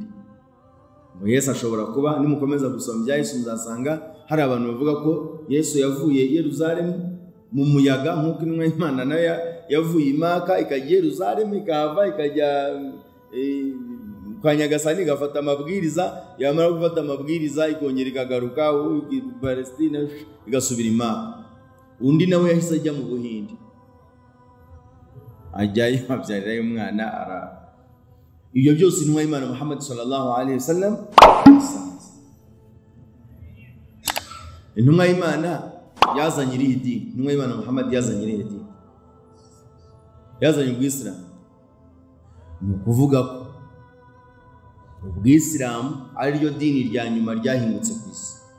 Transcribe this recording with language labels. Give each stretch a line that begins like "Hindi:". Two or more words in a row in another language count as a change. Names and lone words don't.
Kinyarwanda: Yesu ashobora kuba, nimukomeza gusoma ibya Yesu muzasanga hari abantu bavuga ko Yesu yavuye i Yerusalemu mu muyaga, nk'uko intumwa y'Imana nayo yavuye i Maka ikajya i Yerusalemu ikahava ikajya kwa Nyagasani igafata amabwiriza, yamara gufata amabwiriza ikongera ikagaruka Palestina igasubira i Maka. Undi nawe yahise ajya mu Buhinde, ajyayo abyarirayo umwana ara. Ibyo byose intumwa y'Imana Muhammad
Arabic: صلى الله عليه وسلم,
Kinyarwanda: intumwa y'Imana yazanye irihe dini? Intumwa y'Imana Muhammad yazanye irihe dini? Yazanye ubwisilamu. Ni ukuvuga ko ubwisilamu ari ryo dini rya nyuma ryahingutse ku isi.